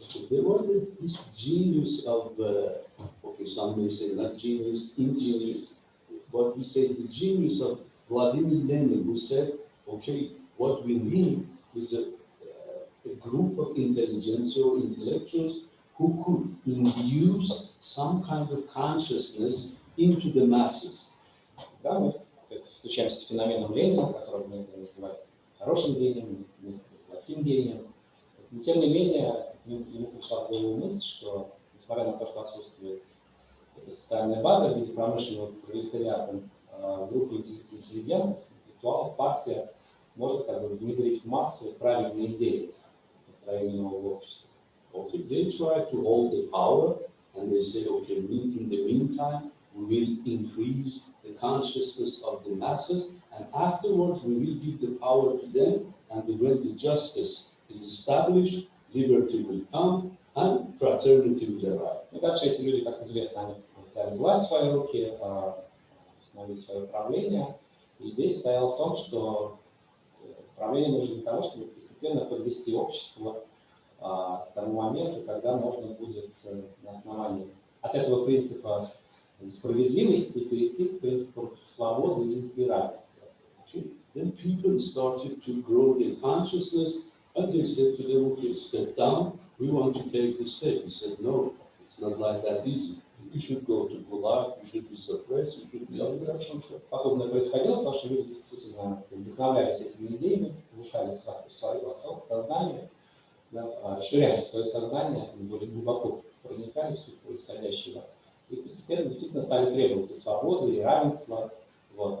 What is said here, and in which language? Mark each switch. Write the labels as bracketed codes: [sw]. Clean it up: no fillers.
[en] There was this genius of, okay, some may say not genius, ingenious, but we say the genius of Vladimir Lenin, who said, okay, what we need is a group of intelligentsia or intellectuals who could induce some kind of consciousness into the masses. [ru] Да, мы встречаемся с феноменом Ленина, который мы называем хорошим гением, плохим гением. Но, тем не менее, ему пришла в голову мысль, что, несмотря на то, что отсутствует социальная база в виде промышленного пролетариата, группа интеллигентов, интеллектуалов, партия может внедрить в массы правильные идеи построения нового общества. [en] Okay, they try to hold the power and they say, okay, in the meantime, we will increase the consciousness of the masses and afterwards we will give the power to them and when the justice is established, liberty will come and fraternity will arrive. [ru] И дальше эти люди, как известно, они взяли власть в свои руки, установили свое правление. И идея стояла в том, что правление нужно для того, чтобы постепенно подвести общество к тому моменту, когда можно будет на основании от этого принципа справедливости перейти к принципу свободы и равенства. [en] Then people started to grow their consciousness and they said to them, okay, step down, we want to take the state. He said, no, it's not like that easy. You should go to Gulag, you should be suppressed, you should be oppressed. [ru] Подобное происходило, потому что люди действительно вдохновлялись этими идеями, повышали свое сознание, расширяли свое сознание, более глубоко проникали в суть происходящего. И постепенно действительно стали требовать и свободы, и равенства. Вот.